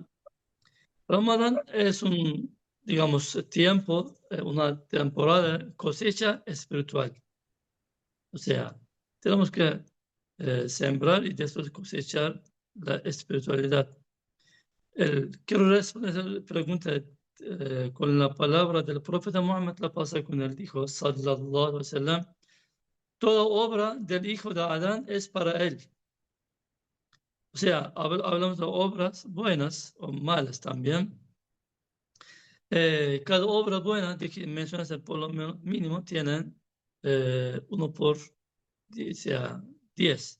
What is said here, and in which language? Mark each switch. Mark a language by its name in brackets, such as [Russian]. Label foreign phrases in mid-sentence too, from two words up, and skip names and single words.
[Spanish] Ramadán es un, digamos, tiempo, una temporada de cosecha espiritual. O sea, tenemos que sembrar y después cosechar la espiritualidad. Quiero responder la pregunta con la palabra del profeta Muhammad, la pasa con él, dijo, [Arabic] صلى الله عليه وسلم, [Spanish] toda obra del hijo de Adán es para él. O sea, hablamos de obras buenas o malas también. Cada obra buena que mencionaste por lo mínimo tienen uno por sea 10.